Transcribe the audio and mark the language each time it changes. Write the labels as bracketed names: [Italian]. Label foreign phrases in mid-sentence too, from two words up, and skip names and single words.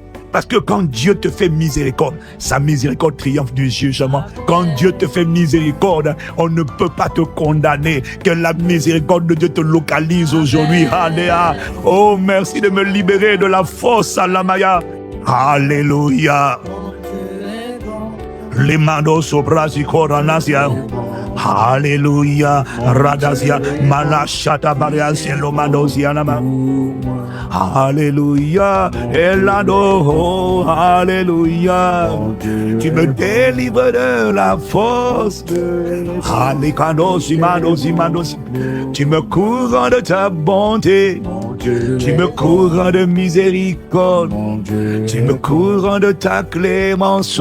[French] Parce que quand Dieu te fait miséricorde, sa miséricorde triomphe du jugement. Quand Dieu te fait miséricorde, on ne peut pas te condamner. Que la miséricorde de Dieu te localise aujourd'hui. Alléluia. Oh, merci de me libérer de la force, Alamaya. Alléluia. Les manos sobrasi coranasia. Alléluia. Radazia. Malachata bariasia lomanosia nama. Alléluia, Elado, Alléluia. Tu me délivres de la force. Tu me couronnes de ta bonté. Tu me couronnes de miséricorde. Tu me couronnes de ta clémence.